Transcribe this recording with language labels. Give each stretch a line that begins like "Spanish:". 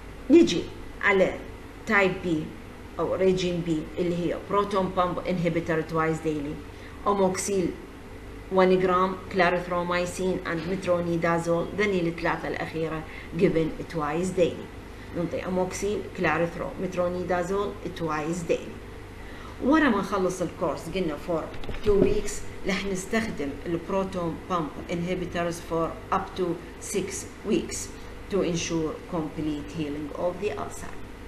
Arabic: نيجي على تايب بي أو ريجين بي اللي هي بروتون بامب انهبيتر
English: twice daily,
Arabic: أموكسيل 1 جرام, كلاريثرومايسين and metronidazole. ذني الثلاثة الأخيرة
English: given twice daily.
Arabic: ننطي أموكسيل, كلاريثرو, مترونيدازول
English: twice daily.
Arabic: ورا ما نخلص الكورس قلنا
English: for 2 weeks
Arabic: رح نستخدم البروتون
English: pump inhibitors for up to 6 weeks to ensure complete healing of the ulcer.